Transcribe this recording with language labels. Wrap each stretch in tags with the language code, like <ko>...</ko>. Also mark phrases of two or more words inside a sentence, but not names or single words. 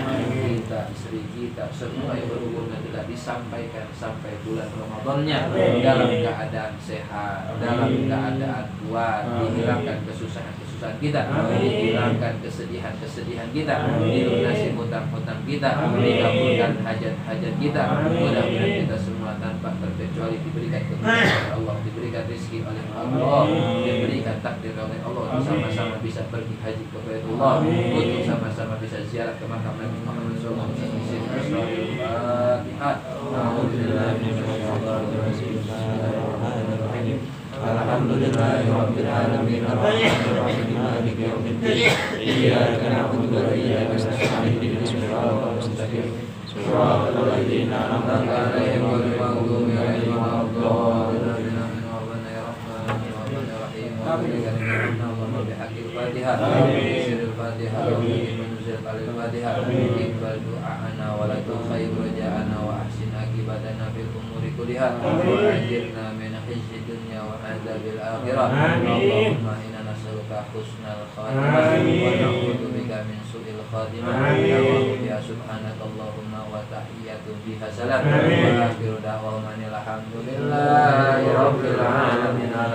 <id>Kita, istri kita, semua yang berhubungan kita disampaikan sampai bulan Ramadannya dalam keadaan sehat, dalam keadaan kuat, dihilangkan kesusahan-kesusahan kita, dihilangkan kesedihan-kesedihan kita, dilunasi hutang-hutang kita, dikabulkan hajat-hajat kita. Mudah-mudahan kita semua tanpa terkecuali diberikan kemudahan oleh Allah, diberikan rezeki oleh Allah, diberikan takdir oleh Allah, sama-sama bisa pergi haji ke Baitullah, untuk sama-sama bisa ziarah ke makam Nabi Muhammad</id> <ar>صلى الله عليه وسلم. الحمد لله رب العالمين الرحمن الرحيم مالك يوم الدين إياك نعبد وإياك نستعين اهدنا الصراط المستقيم صراط الذين أنعمت عليهم غير المغضوب عليهم ولا الضالين. Al-Fatihah. Al-Fatihah. Al-Fatihah. اقبل دعاءنا ولا تخيب رجاءنا وأحسن عاقبتنا في الأمور كلها وأجرنا من خزي الدنيا وعذاب الآخرة. اللهم إنا نسألك حسن الخاتمة ونعوذ بك من سوء الخاتمة. يا سبحانك اللهم وتحية بها سلام وآخر دعوانا الحمد لله رب العالمين.</ar>